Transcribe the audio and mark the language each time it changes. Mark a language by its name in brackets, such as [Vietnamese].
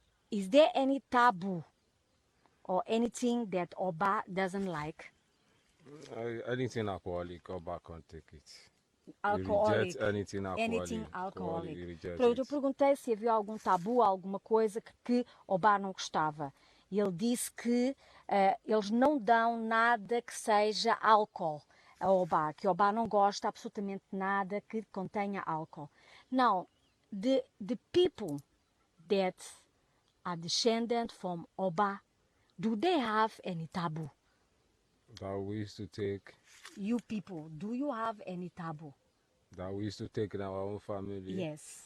[English] Is there any taboo or anything that Oba doesn't like? Anything alcoholic, Oba can't take it. Alcoholic. Reject anything alcoholic. [Portuguese] Pronto, eu perguntei se havia algum tabu, alguma coisa que Oba não gostava. E ele disse que eles não dão nada que seja álcool a Oba, que Oba não gosta absolutamente nada que contenha álcool. [English] Now, the people that are descended from Oba, do they have any taboo? That we used to take. You people, do you have any taboo? That we used to take in our own family?